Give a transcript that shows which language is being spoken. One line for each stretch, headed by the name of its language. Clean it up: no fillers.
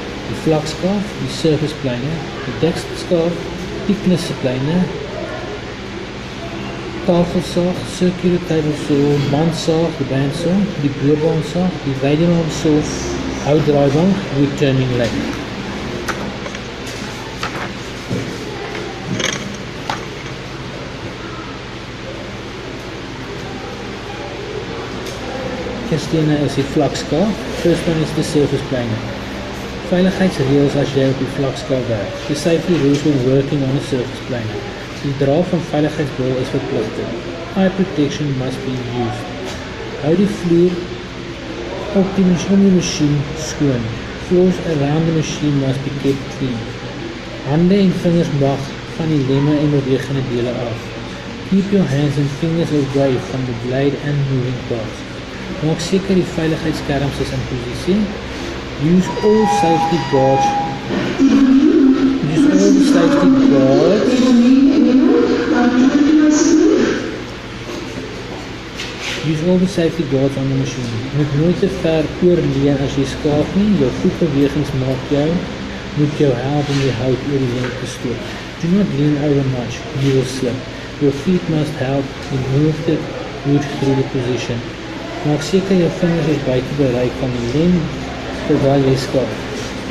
Afrikaans: Die vlakskaaf, die surface planer, die dekskaaf, die knisseplaner, tafelsaag, circular table saw, bandsaag, die bandsaw, die boorbaansaag, die weidenaam saw, houtdraaibank, wood turning lathe. Eerstene is die vlakskaaf.
English: First one is the surface planer.
Afrikaans: Veiligheidsreëls as jy op die vlakskaaf werk.
English: The safety rules when working on a surface planer.
Afrikaans: Die dra van veiligheidsbril is verpligtend.
English: Eye protection must be used.
Afrikaans: Hou die vloer op die masjien skoon.
English: Floors around the machine must be kept clean.
Afrikaans: Hande en vingers mag van die lemme en bewegende dele af.
English: Keep your hands and fingers away from the blade and moving parts.
Afrikaans: Maak seker die veiligheidsskerms is in posisie.
English: Use all safety guards. Use all the safety guards. Use all the safety guards on the machine.
Afrikaans: Moet nooit te ver oorleun as jy skaaf nie. Jou voetbewegings moet jou help om die hout oor die lengte te stoot.
English: Do not lean over much, you will slip. Your feet must help you move the wood through the position.
Afrikaans: Maak seker jou vingers is buite bereik van die lem terwyl jy skaaf.